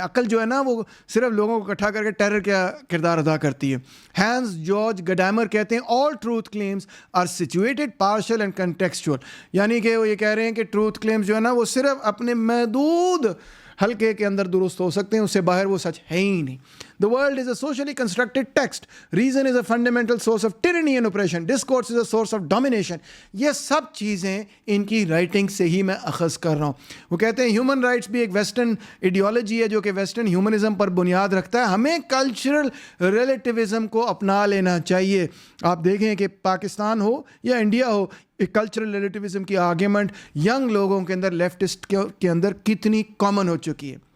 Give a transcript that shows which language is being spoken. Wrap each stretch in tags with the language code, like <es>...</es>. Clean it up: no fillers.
<ur>عقل جو ہے نا وہ صرف لوگوں کو اکٹھا کر کے ٹیرر کا کردار ادا کرتی ہے. ہینس جارج گڈائمر کہتے ہیں</ur> <en>All truth claims are situated, partial and contextual.</en> <ur>یعنی کہ وہ یہ کہہ رہے ہیں کہ ٹروتھ کلیمز جو ہے نا وہ صرف اپنے محدود حلقے کے اندر درست ہو سکتے ہیں, اس سے باہر وہ سچ ہے ہی نہیں.</ur> <en>The world is a socially constructed text. Reason is a fundamental source of tyranny and oppression. Discourse is a source of domination.</en> <ur>یہ سب چیزیں ان کی رائٹنگ سے ہی میں اخذ کر رہا ہوں. وہ کہتے ہیں ہیومن رائٹس بھی ایک ویسٹرن ایڈیالوجی ہے جو کہ ویسٹرن ہیومنزم پر بنیاد رکھتا ہے. ہمیں کلچرل ریلیٹیوزم کو اپنا لینا چاہیے. آپ دیکھیں کہ پاکستان ہو یا انڈیا ہو, کلچرل ریلیٹیوزم کی آرگیومنٹ ینگ لوگوں کے اندر, لیفٹسٹ کے اندر کتنی کامن ہو چکی ہے.</ur>